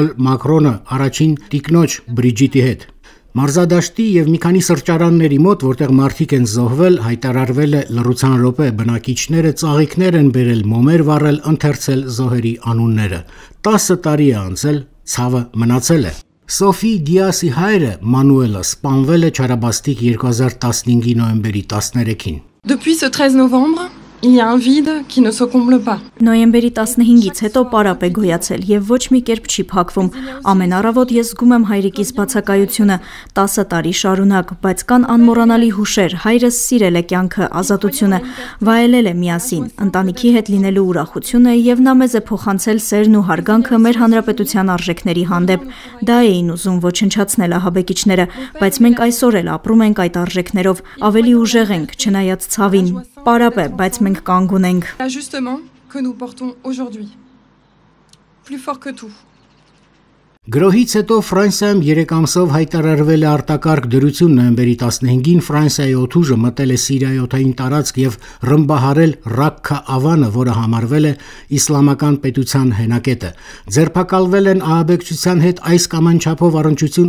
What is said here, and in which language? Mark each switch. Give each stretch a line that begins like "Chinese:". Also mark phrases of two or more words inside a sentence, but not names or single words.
Armenian: Մակրոնը առաջին տիկնոջ Բրիջիտի հետ։ Մարզադաշտի եւ մի քանի սրճարանների մոտ, որտեղ մարդիկ են զոհվել, հայտարարվել է լռության րոպե, բնակիչները ծաղիկներ են բերել, մոմեր վառել, ընթերցել զոհերի անունները։ 10 տարի է անցել, ցավը մնացել է։ Սոֆի Դիասի հայրը Մանուելը սպանվել է Չարաբաստիկ 2015-ի նոյեմբերի 13-ին։
French: Depuis ce 13 novembre, il y a un vide qui ne se comble pas.
Armenian: Նոյեմբերի 15-ից հետո պարապ է գոյացել եւ ոչ մի կերպ չի փակվում։ Ամեն առավոտ ես զգում եմ հայրիկիս բացակայությունը 10 տարի շարունակ, բայց կան անմոռանալի հուշեր։ Հայրս սիրել է կյանքը, ազատությունը, վայելել է միասին, ընտանիքի հետ լինելու ուրախությունը եւ նա մեզ է փոխանցել սերն ու հարգանքը մեր հանրապետության արժեքների հանդեպ։ Դա էին ուզում ոչնչացնել ահաբեկիչները, բայց մենք այսօր էլ ապրում ենք այդ արժեքներով, ավելի ուժեղ ենք, չնայած ցավին։ Պարապ է, բայց մենք կանգ ունենք։
French: L'ajustement que nous portons aujourd'hui, plus fort que tout.
Armenian: Գրոհից հետո Ֆրանսիայում 3 ամսով հայտարարվել է արտակարգ դրություն։ Նոյեմբերի 15-ին Ֆրանսիայի օդուժը մտել է Սիրիայի օդային տարածք եւ ռմբահարել Ռաքքա ավանը, որը համարվել է իսլամական պետության հենակետը։ Ձերբակալվել են ահաբեկչության հետ այս կամ այն չափով առնչություն